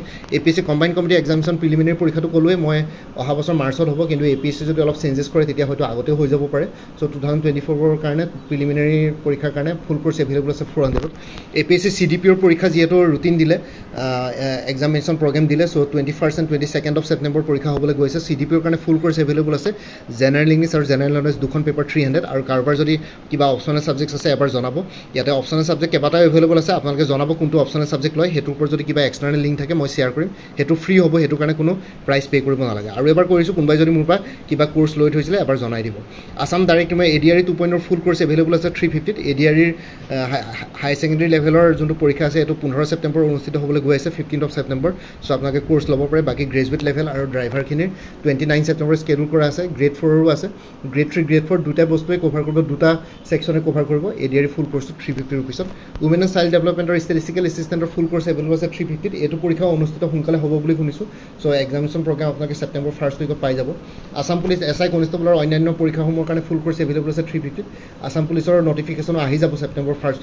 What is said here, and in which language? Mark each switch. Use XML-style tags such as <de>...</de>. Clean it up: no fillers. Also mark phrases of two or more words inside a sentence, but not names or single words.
<as>APSC</as> <en>combined competitive examination preliminary</en> <as>পৰীক্ষাটো ক'লোৱে মই অহা বছৰ মাৰ্চত হ'ব কিন্তু APSC যদি অলপ চেঞ্জেছ কৰে তেতিয়া হয়তো আগতেও হৈ যাব পাৰে চ' 2024ৰ কাৰণে প্ৰিলিমিনেৰী পৰীক্ষাৰ কাৰণে</as> <en>full course available</en> <as>আছে 400ত APSC CDPৰ পৰীক্ষা যিহেতু ৰুটিন দিলে</as> <en>examination program</en> <as>দিলে চ'</as> <en>21st and 22nd of September</en> <as>পৰীক্ষা হ'বলৈ গৈছে CDPৰ কাৰণে</as> <en>full course available</en> <as>আছে</as> <en>general English</en> <as>আৰু</as> <en>general knowledge</en> <as>দুখন পেপাৰ 300 আৰু কাৰোবাৰ যদি কিবা</as> <en>optional subjects</en> <as>আছে এবাৰ জনাব ইয়াতে</as> <en>optional subject</en> <as>কেইবাটাও</as> <en>available</en> <as>আপোনালোকে জনাব কোনটো</as> <en>optional subject</en> <as>লয় সেইটোৰ ওপৰত যদি কিবা</as> <en>external link</en> <as>থাকে মই শ্বেয়াৰ কৰিম সেইটো ফ্ৰী হ'ব সেইটো কাৰণে কোনো</as> <en>price pay'</en> <as>কৰিব নালাগে আৰু এবাৰ কৰিছোঁ কোনোবাই যদি মোৰ পৰা কিবা কোৰ্চ লৈ থৈছিলে এবাৰ জনাই দিব আসাম ডাইৰেক্ট মই ADRE 2.0</as> <en>full course available</en> <as>আছে 350ত ADREৰ</as> <en>higher secondary level</en> <as>যোনটো পৰীক্ষা আছে এইটো 15 ছেপ্টেম্বৰ অনুষ্ঠিত হ'বলৈ গৈ আছে</as> <en>15th of September</en> <as>চ' আপোনালোকে কোৰ্চ ল'ব পাৰে বাকী</as> <en>graduate level</en> <as>আৰু ড্ৰাইভাৰখিনিৰ 29 ছেপ্টেম্বৰ স্কেডুল কৰা আছে গ্ৰেড 4ৰো আছে গ্ৰেড 3 গ্ৰেড 4 দুটা বস্তুৱে কভাৰ কৰিব দুটা ছেকশ্যনে কভাৰ কৰিব ADRE</as> <en>full course</en> <as>350 ৰুপিছত উমেন এণ্ড চাইল্ড ডেভেলপমেণ্ট আৰু</as> <en>statistical assistant full course available</en> <as>আছে 350ত এইটো পৰীক্ষা অনুষ্ঠিত সোনকালে হ'ব বুলি শুনিছোঁ চ'</as> <en>examination program</en> <as>আপোনালোকে ছেপ্টেম্বৰ 1st উইকত পাই যাব আসাম পুলিচ SI কনষ্টেবলৰ অন্যান্য পৰীক্ষাসমূহৰ কাৰণে</as> <en>full course available</en> <as>আছে 350ত আসাম পুলিচৰ নটিফিকেশ্যনো আহি যাব ছেপ্টেম্বৰ 1st</as>